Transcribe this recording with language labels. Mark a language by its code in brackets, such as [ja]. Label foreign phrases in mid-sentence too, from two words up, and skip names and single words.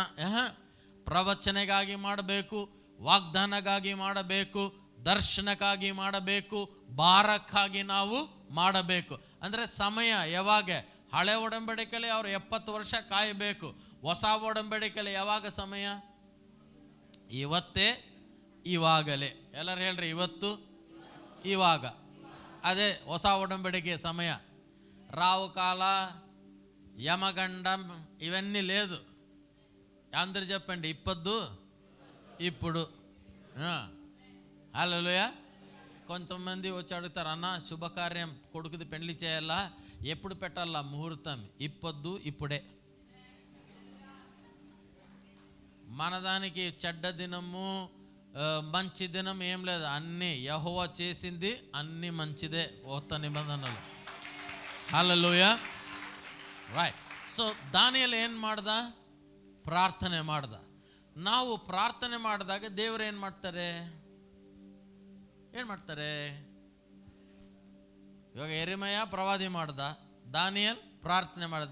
[kn] ಪ್ರವಚನೆಗಾಗಿ ಮಾಡಬೇಕು, ವಾಗ್ದಾನಕ್ಕಾಗಿ ಮಾಡಬೇಕು, ದರ್ಶನಕ್ಕಾಗಿ ಮಾಡಬೇಕು, ಭಾರಕ್ಕಾಗಿ ನಾವು ಮಾಡಬೇಕು. ಅಂದರೆ ಸಮಯ ಯಾವಾಗ? ಹಳೆ ಒಡಂಬಡಿಕೆಯಲ್ಲಿ ಅವರು 70 ವರ್ಷ ಕಾಯಬೇಕು. ಹೊಸ ಒಡಂಬಡಿಕೆಯಲ್ಲಿ ಯಾವಾಗ ಸಮಯ? ಇವತ್ತೇ, ಇವಾಗಲೇ. ಎಲ್ಲರೂ ಹೇಳ್ರಿ, ಇವತ್ತು, ಇವಾಗ. ಅದೇ ಹೊಸ ಒಡಂಬಡಿಕೆ సమయ. [te] రావు కాల, యమగండం ఇవన్నీ లేదు. అందరు చెప్పండి, ఇప్పొద్దు, ఇప్పుడు. హల్లెలూయా. కొంతమంది వచ్చి అడుగుతారు, అన్న శుభకార్యం కొడుకుది పెళ్లి చేయాలా, ఎప్పుడు పెట్టాలా ముహూర్తం? ఇప్పొద్దు, ఇప్పుడే. మన దానికి చెడ్డ దినము, మంచి దినం ఏం లేదు. అన్నీ యెహోవా చేసింది, అన్నీ మంచిదే. కొత్త నిబంధనలు. హల్లెలూయా. [kn] ರೈಟ್. ಸೊ ದಾನಿಯೇಲ್ ಏನು ಮಾಡ್ದ? ಪ್ರಾರ್ಥನೆ ಮಾಡ್ದ. ನಾವು ಪ್ರಾರ್ಥನೆ ಮಾಡಿದಾಗ ದೇವರು ಏನು ಮಾಡ್ತಾರೆ? ಇವಾಗ ಯೆರೆಮೀಯ ಪ್ರವಾದಿ ಮಾಡ್ದ, ದಾನಿಯೇಲ್ ಪ್ರಾರ್ಥನೆ ಮಾಡ್ದ.